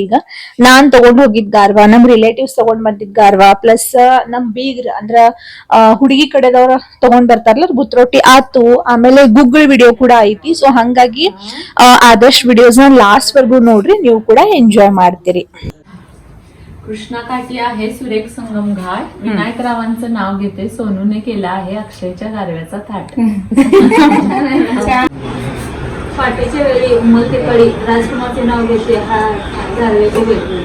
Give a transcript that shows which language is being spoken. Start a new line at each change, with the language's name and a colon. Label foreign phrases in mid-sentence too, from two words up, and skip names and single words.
Kannada: ಈಗ ನಾನ್ ತಗೊಂಡ್ ಹೋಗಿದ್ ಗಾರ್ವಾ, ನಮ್ ರಿಲೇಟಿವ್ಸ್ ತಗೊಂಡ್ ಬಂದಿದ್ ಗಾರ್ವಾ, ಪ್ಲಸ್ ನಮ್ ಬೀಗ್ರ ಅಂದ್ರ ಹುಡುಗಿ ಕಡೆದವ್ರ ತಗೊಂಡ್ ಬರ್ತಾರಲ್ಲ ಬುತ್ತರೊಟ್ಟಿ ಆತು. ಆಮೇಲೆ ಗೂಗಲ್ ವಿಡಿಯೋ ಕೂಡ ಐತಿ. ಸೊ ಹಂಗಾಗಿ ಆದಷ್ಟು ವಿಡಿಯೋಸ್ ನ ಲಾಸ್ಟ್ ವರ್ಗು ನೋಡ್ರಿ, ನೀವು ಕೂಡ ಎಂಜಾಯ್ ಮಾಡ್ತೀರಿ.
Marathi: कृष्णाकाठी आहे सुरेख संगम घाट. विनायकरावांचं नाव घेते. सोनूने केला आहे अक्षयच्या गारव्याचा थाट. फाटेच्या वेळी उमलते कळी, राजकुमारचे नाव घेते हा गारव्याची वेळ.